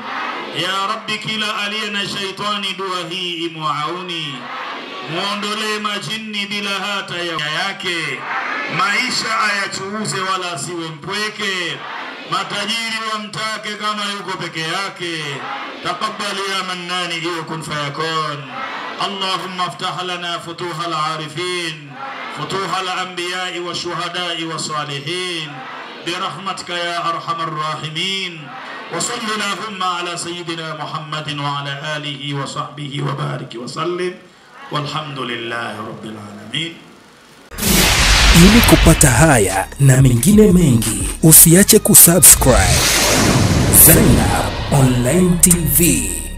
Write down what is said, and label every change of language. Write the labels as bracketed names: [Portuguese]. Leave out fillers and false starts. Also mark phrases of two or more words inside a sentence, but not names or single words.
[Swahili] Ya Rabbi kila aliye na shaitani dua hii imuauni. Muondolee majini bila hata ya yake. Maisha ayachuuze wala asiwe mpweke. Matajiri wamtake kama yuko peke yake. [Arabic] تقبل يا منان [Swahili] iwe [Arabic] كن فيكون. اللهم افتح لنا فتوح العارفين، فتوح الأنبياء والشهداء والصالحين برحمتك يا أرحم الراحمين. وصل اللهم على سيدنا محمد وعلى آله وصحبه وبارك وسلم والحمد لله رب العالمين. [Swahili] Ili kupata haya na mengine mengi, usiache kusubscribe Zainab Online TV.